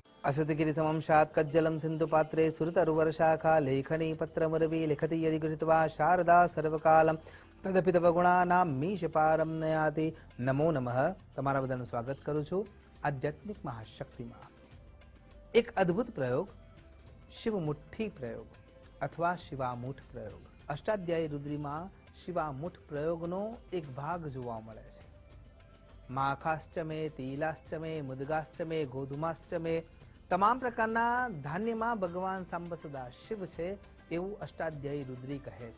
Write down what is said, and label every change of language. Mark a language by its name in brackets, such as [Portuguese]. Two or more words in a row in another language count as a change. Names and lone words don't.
[Sanskrit] असतगिरि समं शात् कज्जलं सिन्धुपात्रे सुरतरुवर्षाखा लेखनी पत्रमुरवी लिखति यदि गृहीत्वा शारदा सर्वकालम तदपि तव गुणानां मीशपारं नयाति। नमो नमः। [Gujarati] તમારા બધાનું સ્વાગત કરું છું આધ્યાત્મિક મહાશક્તિમાં। એક અદ્ભુત પ્રયોગ, શિવમુઠ્ઠી પ્રયોગ અથવા શિવામુઠ પ્રયોગ। અષ્ટાધ્યાયી રુદ્રીમાં શિવામુઠ પ્રયોગનો એક ભાગ જોવા મળે છે। [Sanskrit] माषाश्च मे, तिलाश्च मे, मुद्गाश्च मे, गोधूमाश्च मे, [Gujarati] તમામ પ્રકારના ધાન્યમાં ભગવાન સાંબ સદા શિવ છે એવું અષ્ટાધ્યાયી રુદ્રી કહે છે।